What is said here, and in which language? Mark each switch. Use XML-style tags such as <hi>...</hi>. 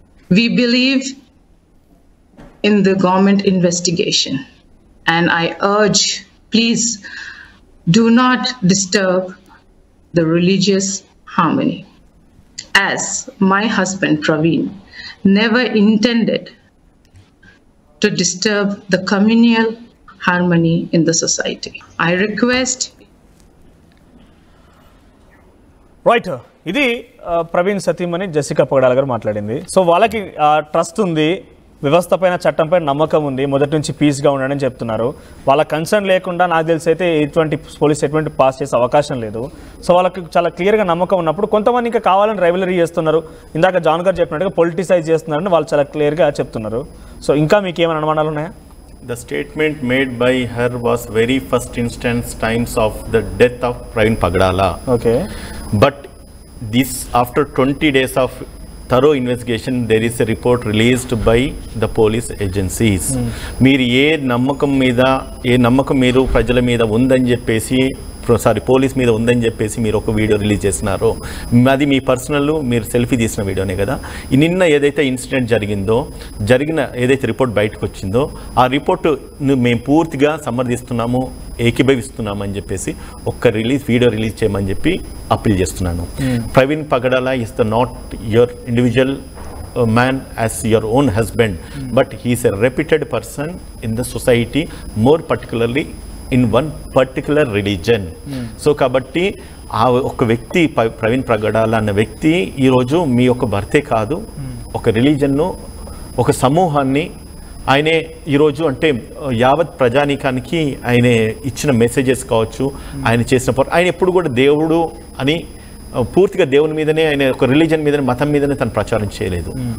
<en>We believe in the government investigation, and I urge, please do not disturb the religious harmony, as my husband Praveen never intended to disturb the communal harmony in the society. I request.</en> <te>Right, ఇది ప్రవీణ్ సతీమణి Jessica పగడాల గారు మాట్లాడింది. So వాళ్ళకి trust ఉంది, వ్యవస్థ పైన చట్టం పైన నమ్మకం ఉంది, మొదటి నుంచి పీస్గా ఉండడని చెప్తున్నారు. వాళ్ళ కన్సర్న్ లేకుండా నాకు తెలిసి అయితే ఎటువంటి పోలీస్ స్టేట్మెంట్ పాస్ చేసే అవకాశం లేదు. సో వాళ్ళకి చాలా క్లియర్గా నమ్మకం ఉన్నప్పుడు కొంతమంది ఇంకా కావాలని రైవలరీ చేస్తున్నారు. ఇందాక జాన్ గారు చెప్పినట్టుగా పొలిటిసైజ్ చేస్తున్నారని వాళ్ళు చాలా క్లియర్గా చెప్తున్నారు. సో ఇంకా మీకు ఏమైనా అనుమానాలు ఉన్నాయా?</te> <en>The statement made by her was very first instance times of the death of Praveen Pagadala. Okay. But this, after 20 days of thorough investigation, there is a report released by the police agencies.</en> <te>మీరు ఏ నమ్మకం మీరు ప్రజల మీద ఉందని చెప్పేసి, police మీద ఉందని చెప్పేసి మీరు ఒక వీడియో రిలీజ్ చేస్తున్నారు. అది మీ పర్సనల్, మీరు సెల్ఫీ తీసిన వీడియోనే కదా. నిన్న ఏదైతే ఇన్సిడెంట్ జరిగిన ఏదైతే రిపోర్ట్ బయటకు వచ్చిందో ఆ రిపోర్ట్ను మేము పూర్తిగా సమర్థిస్తున్నాము, ఏకీభవిస్తున్నాము అని చెప్పేసి వీడియో రిలీజ్ చేయమని చెప్పి అప్పీల్ చేస్తున్నాను.</te> <en>Praveen Pagadala is not your individual man as your own husband, but he is a reputed person in the society, more particularly in one particular religion.</en> <te>So కాబట్టి ఆ ఒక వ్యక్తి ప్రవీణ్ పగడాల అన్న వ్యక్తి ఈరోజు మీ యొక్క భర్తే కాదు, ఒక రిలీజన్ను, ఒక సమూహాన్ని ఆయనే ఈరోజు అంటే యావత్ ప్రజానీకానికి ఆయన ఇచ్చిన మెసేజెస్ కావచ్చు, ఆయన చేసిన ఆయన ఎప్పుడు కూడా దేవుడు అని పూర్తిగా దేవుని మీదనే, ఆయన ఒక రిలీజన్ మీదనే, మతం మీదనే తను ప్రచారం చేయలేదు.</te>